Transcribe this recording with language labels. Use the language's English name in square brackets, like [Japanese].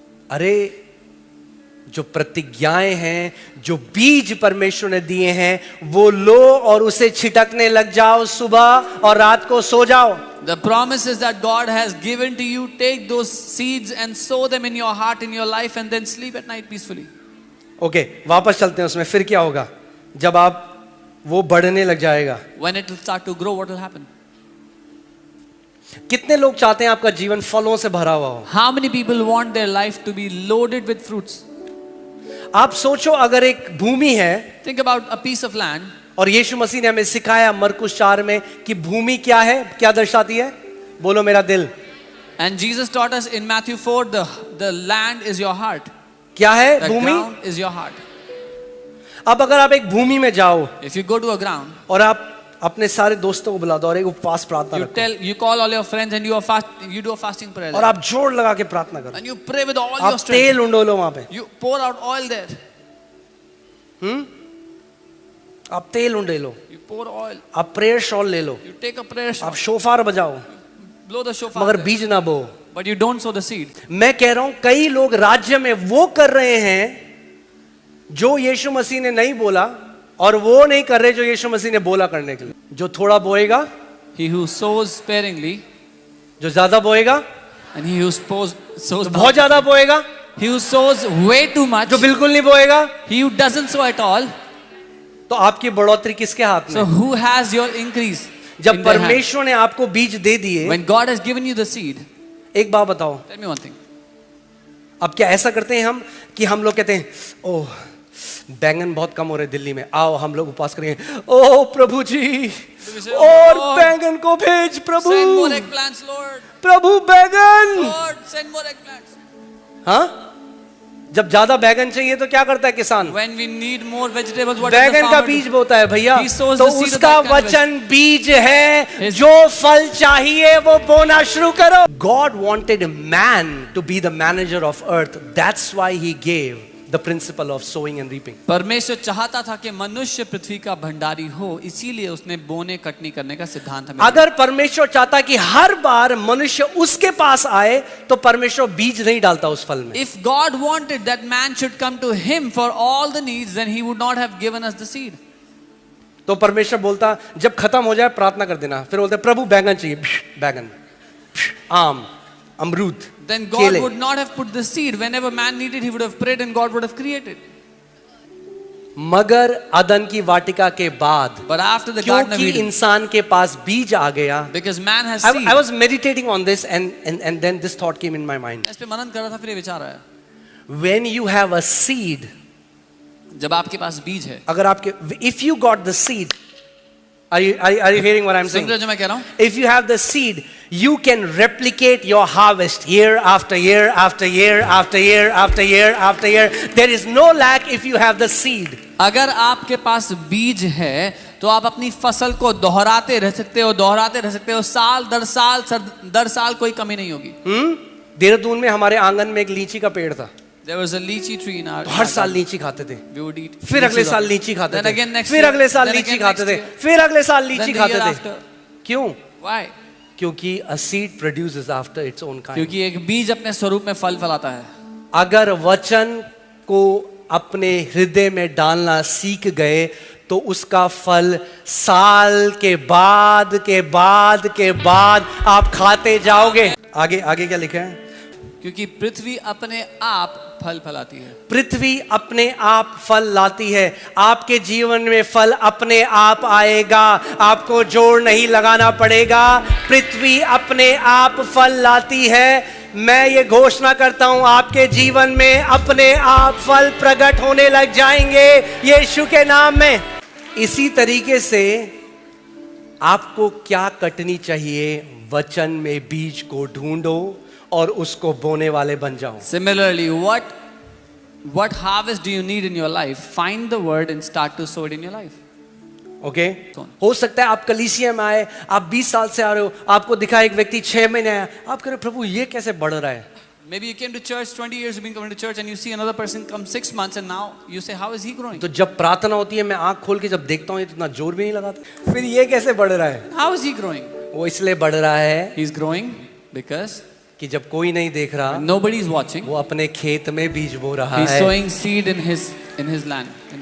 [Hindi] अरे जो प्रतिज्ञाएं हैं, जो बीज परमेश्वर ने दिए हैं, वो लो और उसे छिटकने लग जाओ, सुबह और रात को सो जाओ। [English] The promises that God has given to you, take those seeds and sow them in your heart, in your life, and then sleep at night peacefully. [Hindi] Okay, वापस चलते हैं उसमें। फिर क्या होगा जब आप वो बढ़ने लग जाएगा? [English] When it will start to grow, what will happen? [Hindi] कितने लोग चाहते हैं आपका जीवन फलों से भरा हुआ हो? [English] How many people want their life to be loaded with fruits? [Hindi] आप सोचो, अगर एक भूमि है, [English] Think about a piece of land. [Hindi] और यीशु मसीह ने हमें सिखाया मरकुस 4 में कि भूमि क्या है, क्या दर्शाती है? बोलो मेरा दिल। [English] And Jesus taught us in Matthew 4, the land is your heart. [Hindi] क्या है [English] The [Hindi] Bhumi? [English] ground is your heart. [Hindi] अब अगर आप एक भूमि में जाओ [English] If you go to a ground, [Hindi] और आप अपने सारे दोस्तों को बुला दो और एक उपवास प्रार्थना रखो, [English] you call all your friends and you do a fasting prayer. [Hindi] और आप जोर लगा के प्रार्थना करो, [English] And you pray with all your [Hindi] आप [English] strength. [Hindi] तेल उंडोलो वहां पे, [English] You pour out oil there. [Hindi] आप तेल उंडे लो, [English] You pour oil. [Hindi] आप प्रेयर शॉल ले लो, [English] You take a prayer shawl. [Hindi] आप शोफार बजाओ, [English] Blow the shofar. [Hindi] मगर [English] there. [Hindi] बीज ना बो। [English] But you don't sow the seed. [Hindi] मैं कह रहा हूं कई लोग राज्य में वो कर रहे हैं जो यीशु मसीह ने नहीं बोला, और वो नहीं कर रहे जो यीशु मसीह ने बोला करने के लिए। जो थोड़ा बोएगा, [English] He who sows sparingly, [Hindi] जो ज्यादा बोएगा, [English] and he who sows [Hindi] बहुत ज्यादा बोएगा, [English] he who sows way too much, [Hindi] जो बिल्कुल नहीं बोएगा। [English] he who doesn't sow at all. [Hindi] तो आपकी बढ़ोतरी किसके हाथ [English] So [Hindi] में? [English] who has your increase? [Hindi] जब [English] in their hand? [Hindi] परमेश्वर ने आपको बीज दे दिए, [English] When God has given you the seed, [Hindi] एक बात बताओ, [English] tell me one thing. [Hindi] अब क्या ऐसा करते हैं हम कि हम लोग कहते हैं ओह बैंगन बहुत कम हो रहे दिल्ली में, आओ हम लोग उपवास करेंगे, ओह प्रभु जी और [English] Lord, [Hindi] बैंगन को भेज प्रभु, [English] Send more eggplants, Lord. [Hindi] प्रभु बैंगन। [English] Lord, send more eggplants. [Hindi] हाँ, जब ज्यादा बैंगन चाहिए तो क्या करता है किसान? [English] When we need more vegetables, what does the [Hindi] बैंगन का [English] farmer [Hindi] बीज [English] do? [Hindi] बोता है भैया, [English] He sows [Hindi] तो [English] the seed of [Hindi] उसका [English] that kind of [Hindi] वचन बीज है, [English] His- [Hindi] जो फल चाहिए वो बोना शुरू करो। [English] God wanted man to be the manager of earth, that's why he gave the principle of sowing and reaping. [Hindi] परमेश्वर चाहता था कि मनुष्य पृथ्वी का भंडारी हो, इसीलिए उसने बोने कटनी करने का सिद्धांत हमें। अगर परमेश्वर चाहता कि हर बार मनुष्य उसके पास आए तो परमेश्वर बीज नहीं डालता उस फल में। [English] If God wanted that man should come to him for all the needs, then he would not have given us the seed. [Hindi] तो परमेश्वर बोलता जब खत्म हो जाए प्रार्थना कर देना, फिर बोलते प्रभु बैंगन चाहिए, बैंगन, आम, अमरूद, [English] Then God [Hindi] केले। [English] would not have put the seed. Whenever man needed, he would have prayed and God would have created. [Hindi] मगर अदन की वाटिका के बाद, [English] But after the Garden of [Hindi] क्योंकि [English] Eden, [Hindi] इंसान के पास बीज आ गया, [English] because man has I seed. was meditating on this and then this thought came in my mind. [Hindi] इस पे मनन कर रहा था, फिर ये विचार आया, [English] When you have a seed, [Hindi] जब आपके पास बीज है, अगर आपके, [English] if you got the seed, are you hearing what I'm [Hindi] soon [English] saying? [Hindi] रहे हो जो मैं कह रहा हूँ? [English] If you have the seed, you can replicate your harvest year after year after year after year after year after year. There is no lack if you have the seed. [Hindi] अगर आपके पास बीज है तो आप अपनी फसल को दोहराते रह सकते हो, दोहराते रह सकते हो, साल दर साल कोई कमी नहीं होगी। देहरादून में हमारे आंगन में एक लीची का पेड़ था, [English] There was a lychee tree in our [Hindi] हर साल लीची खाते थे, [English] we would eat. [Hindi] फिर अगले साल लीची खाते [English] Then again [Hindi] थे, [English] next [Hindi] फिर [English] year, [Hindi] अगले साल [English] then [Hindi] लीची [English] again [Hindi] खाते [English] next [Hindi] थे, [English] year. [Hindi] फिर अगले साल लीची [English] Then the [Hindi] खाते [English] year [Hindi] थे। [English] after. [Hindi] क्यों? [English] Why? [Hindi] क्योंकि [English] a seed produces after its own kind. [Hindi] क्योंकि एक बीज अपने स्वरूप में फल फलाता है। अगर वचन को अपने हृदय में डालना सीख गए तो उसका फल साल के बाद के बाद के बाद आप खाते जाओगे। आगे आगे क्या लिखा है? क्योंकि पृथ्वी अपने आप फल फलाती है। पृथ्वी अपने आप फल लाती है। आपके जीवन में फल अपने आप आएगा, आपको जोर नहीं लगाना पड़ेगा। पृथ्वी अपने आप फल लाती है। मैं ये घोषणा करता हूं, आपके जीवन में अपने आप फल प्रकट होने लग जाएंगे यीशु के नाम में। इसी तरीके से आपको क्या कटनी चाहिए? वचन में बीज को ढूंढो और उसको बोने वाले बन जाओ। [English] Similarly, what harvest do you need in your life? Find the word and start to sow it in your life. [Hindi] Okay हो सकता है आप कलीसिया में आए, आप 20 साल से आ रहे हो, आपको दिखा एक व्यक्ति 6 महीने आया, आप कह रहे प्रभु ये कैसे बढ़ रहा है? [English] Maybe you came to church 20 years, you've been coming to church, and you see another person come 6 months, and now you say, how is he growing? [Hindi] तो जब प्रार्थना होती है मैं आंख खोल के जब देखता हूँ ये तो इतना जोर भी नहीं लगाता, फिर ये कैसे बढ़ रहा है? [English] How is he growing? [Hindi] वो इसलिए बढ़ रहा है [English] He's growing because [Hindi] कि जब कोई नहीं देख रहा, [English] nobody is watching. [Hindi] वो अपने खेत में बीज बो रहा [English] He's [Hindi] है [English] sowing seed in his land. in his